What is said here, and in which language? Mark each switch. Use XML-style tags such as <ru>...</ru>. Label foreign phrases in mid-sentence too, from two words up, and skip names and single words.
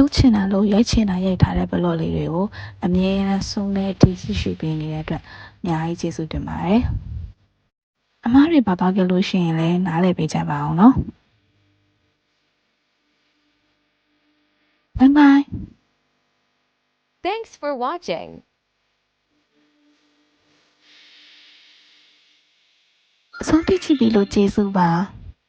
<my>ပ်ချင်တာလို့ရိုက်ချင်တာရိုက်ထားတဲ့ဘလော့လေးတွေကိုအမြဲတမ်းဆုံးတဲ့ဒီရှိပေးနေတဲ့အတွက်အများကြီးကျေးဇူးတင်ပါတယ်အမားတွေပါသွားကြလို့ရှိရင်လည်းနားလည်ပေးကြပါအောင်နော်ဘိုင်ဘိုင်</my> <en>Thanks for watching.</en> <my>အဆုံးထိကြည့်ပြီးလို့ကျေးဇူးပါ</my>